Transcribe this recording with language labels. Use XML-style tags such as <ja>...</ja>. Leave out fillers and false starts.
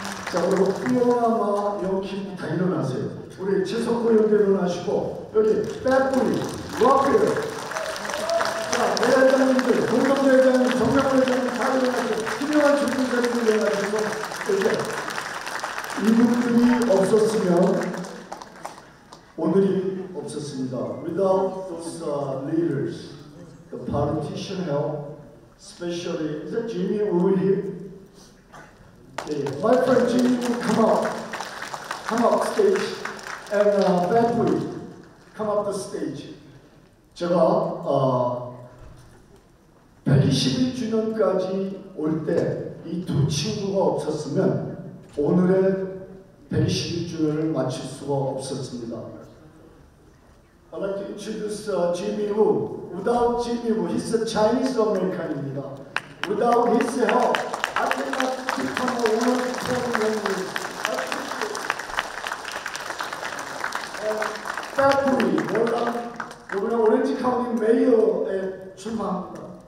<ko>자, 그리고 풍요아마 영킴 다 일어나세요. 우리 최석호 의원도 일어나시고 여기 빼뿌리, 로아크요. 자, 대회장님들, 공동대회장님, 정명회장님 다 일어나시고 훌륭한 준비자님들 일어나시고 이렇게 이분들이 없었으면 오늘이 없었습니다.</ko> <en>Without those leaders, the politician help, especially is that Jimmy Woo here? Okay. My friend Jimmy Woo, come up stage, and Bentley, come up the stage.</en> <ko>제가 121주년까지 올 때 이 두 친구가 없었으면 오늘의 121주년을 마칠 수가 없었습니다.</ko> <en>I'd like to introduce Jimmy Woo. Without Jimmy Woo, he's a Chinese American입니다. Without his help, I cannot become a woman president.</en> <ko>February, 이번에 오렌지 카운티 메이어에 출마합니다.</ko>